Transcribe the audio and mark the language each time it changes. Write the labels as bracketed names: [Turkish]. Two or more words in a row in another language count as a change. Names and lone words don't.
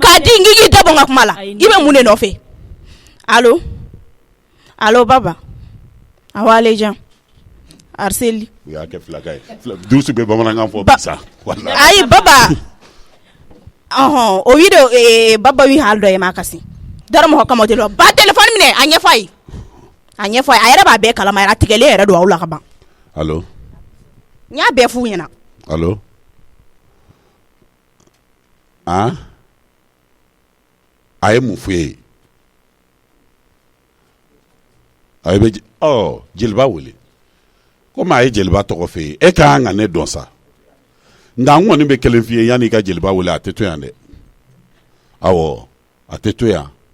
[Bambara] k'a di n k'i dabɔ n ka kuma la i bɛ mun de nɔfɛ allo baba awɔ ale jan arseli u y'a kɛ filaka ye dusu bɛ bamanankan fɔ bisa wallahi ayi baba o video baba wi hal do e ma kasi dara mo kama de lo ba téléphone minɛ a ɲɛfɔ a ye a yɛrɛ b'a bɛɛ kalama a tigɛlen yɛrɛ don aw la ka ban allo n y'a bɛɛ f'u ɲɛna allo a ye mun f'u ye a ye bɛ jeliba wele komi a ye jeliba tɔgɔ f'e ye e ka kan ka ne dɔn sa nka n kɔni bɛ kelen f'i ye yanni i ka jeliba wele a tɛ to yan dɛ awɔ a tɛ to yan